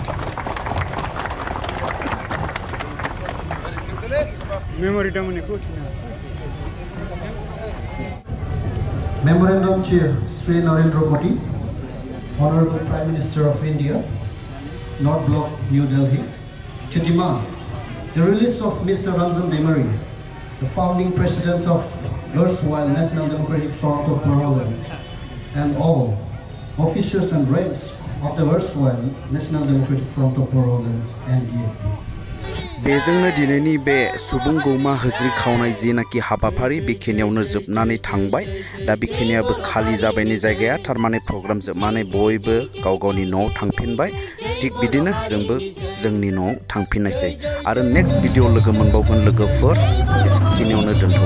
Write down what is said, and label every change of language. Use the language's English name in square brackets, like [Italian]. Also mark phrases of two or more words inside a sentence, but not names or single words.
[English] Memorandum Chair Shri Narendra Modi, Honorable Prime Minister of India, North Block, New Delhi, to demand the release of Mr. Ranjan Daimary the founding president of erstwhile National Democratic Front of Boroland, and all officers and ranks of the erstwhile National Democratic Front of Boroland NDFB. [Bodo] बेजोंनो दिनैनि बे सुबुं गौमा होज्रि खावनाय जिनाखि हाबाफारि बेखिनियावनो जोबनानै थांबाय दा बेखिनियाबो खालि जाबायनि जायगाया थारमाने प्रग्राम जोबनानै बयबो गाव गावनि न'आव थांफिनबाय थिग बिदिनो जोंबो जोंनि न'आव थांफिननायसै आरो [English] next video [Bodo] लोगो मोनबावगोन लोगोफोर बेखिनियावनो दोनथ'बाय